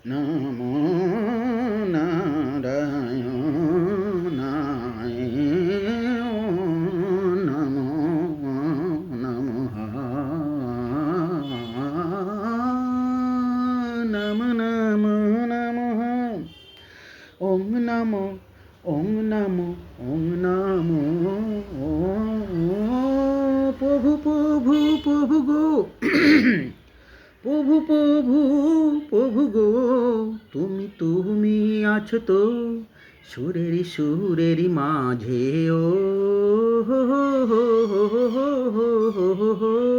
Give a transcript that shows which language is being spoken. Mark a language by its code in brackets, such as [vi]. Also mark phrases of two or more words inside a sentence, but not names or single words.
[sa] নমো নারায়ণায় নমো নমঃ নমো নমো নমঃ ওং নমো ওং নমো ওং নমো [bn] প্রভু প্রভু প্রভু গো প্রভু প্রভু প্রভু গো তুমি আছো তো সুরের মাঝে ও হো হো হো হো হো হো হো হো।